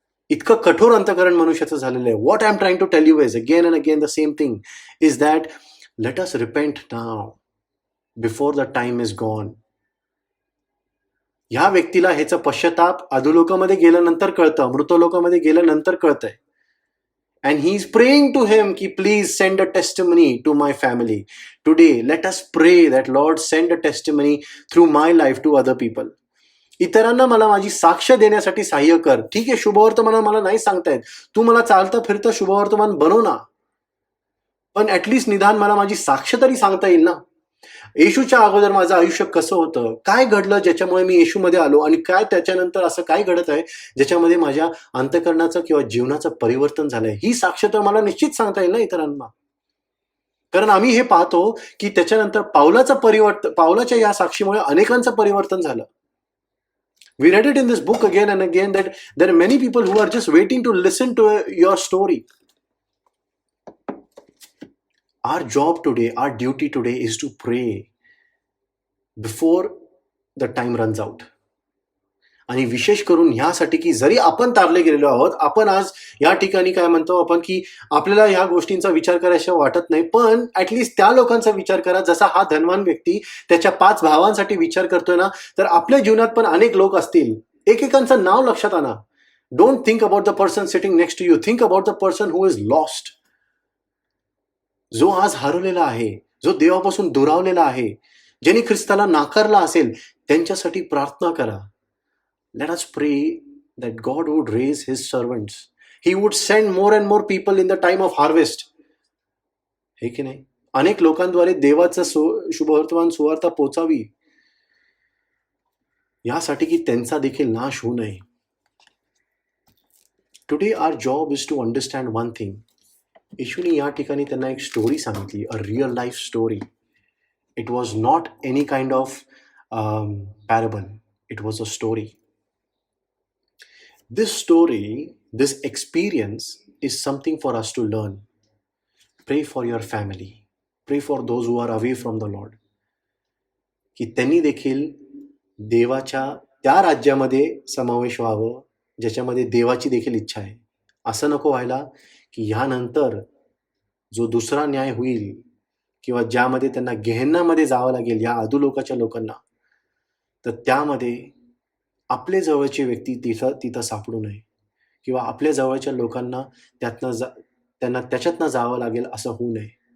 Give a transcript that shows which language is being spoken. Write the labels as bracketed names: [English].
[Marathi] इतकं कठोर अंतकरण मनुष्याचं झालेलं आहे. [English] What I am trying to tell you is again and again the same thing is that let us repent now before the time is gone. [Marathi] ह्या व्यक्तीला ह्याचं पश्चाताप अधोलोकामध्ये गेल्यानंतर कळतं, मृतलोकामध्ये गेल्यानंतर कळतंय. [English] And he is praying to him ki please send a testimony to my family. Today let us pray that Lord send a testimony through my life to other people. [Marathi] इतरांना मला माझी साक्ष देण्यासाठी सहाय्य कर. ठीक आहे, शुभवर्तमान मला नाही सांगता येत, तू मला चालतं फिरतं शुभवर्तमान बनव ना, पण ऍटलिस्ट निदान मला माझी साक्ष तरी सांगता येईल ना. येशूच्या अगोदर माझं आयुष्य कसं होतं, काय घडलं ज्याच्यामुळे मी येशूमध्ये आलो, आणि काय त्याच्यानंतर असं काय घडत आहे ज्याच्यामध्ये माझ्या अंतकरणाचं किंवा जीवनाचं परिवर्तन झालंय, ही साक्ष तर मला निश्चित सांगता येईल ना इतरांना. कारण आम्ही हे पाहतो की त्याच्यानंतर पावलाच्या या साक्षीमुळे अनेकांचं परिवर्तन झालं. [English] We read it in this book again and again that there are many people who are just waiting to listen to your story. Our job today, our duty today is to pray before the time runs out. [Marathi] आणि विशेष करून ह्यासाठी की जरी आपण तारले गेलेलो आहोत, आपण आज या ठिकाणी काय म्हणतो आपण की आपल्याला ह्या गोष्टींचा विचार करायचा वाटत नाही, पण ऍटलिस्ट त्या लोकांचा विचार करा जसा हा धनवान व्यक्ती त्याच्या 5 भावांसाठी विचार करतोय ना, तर आपल्या जीवनात पण अनेक लोक असतील. एकेकांचं नाव लक्षात आणा. [English] Don't think about the person sitting next to you, think about the person who is lost. [Marathi] जो आज हरवलेला आहे, जो देवापासून दुरावलेला आहे, ज्यांनी ख्रिस्ताला नाकारला असेल, त्यांच्यासाठी प्रार्थना करा. [English] Let us pray that God would raise his servants. He would send more and more people in the time of harvest. [Marathi] हे की नाही? अनेक लोकांद्वारे देवाचं शुभवर्तमान सुवार्ता पोचावी, यासाठी की त्यांचा देखील नाश होऊ नये. [English] Today our job is to understand one thing. [Marathi] येशूने या ठिकाणी त्यांना एक स्टोरी सांगितली, [English] a real life story. It was not any kind of parable. It was a story. This story, this experience is something for us to learn. Pray for your family. Pray for those who are away from the Lord. [Marathi] की त्यांनी देखील देवाच्या त्या राज्यामध्ये समावेश व्हावं, ज्याच्यामध्ये देवाची देखील इच्छा आहे. असं नको व्हायला की ह्यानंतर जो दुसरा न्याय होईल किंवा ज्यामध्ये त्यांना गेहेन्नामध्ये जावं लागेल या अधोलोकाच्या लोकांना, तर त्यामध्ये आपले जवळचे व्यक्ती तिथं सापडू नये किंवा आपल्या जवळच्या लोकांना त्यांना त्याच्यातनं जावं लागेल असं होऊ नये.